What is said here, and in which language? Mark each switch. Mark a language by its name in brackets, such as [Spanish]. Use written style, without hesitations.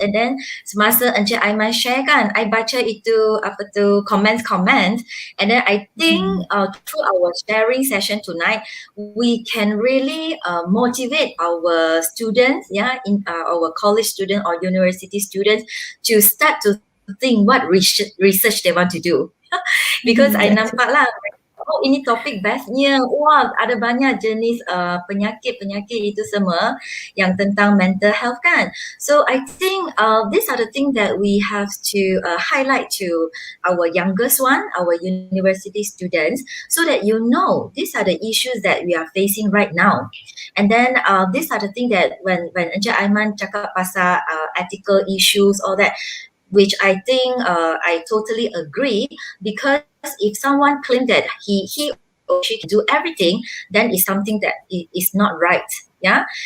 [English] And then [Malay] semasa Encik Aiman share kan, [English] I [Malay] baca itu [English] comments, and then I think through our sharing session tonight, we can really motivate our students, in our college student or university students to start to think what research they want to do. Because I [Malay] nampak lah, oh ini topik bestnya, wah ada banyak jenis penyakit-penyakit itu semua yang tentang mental health kan. [English] So I think these are the things that we have to highlight to our youngest one, our university students, so that you know these are the issues that we are facing right now. And then these are the things that when Encik Aiman [Malay] cakap pasal [English] ethical issues, all that, which I think I totally agree, because if someone claims that he or she can do everything, then it's something that is not right. Yeah.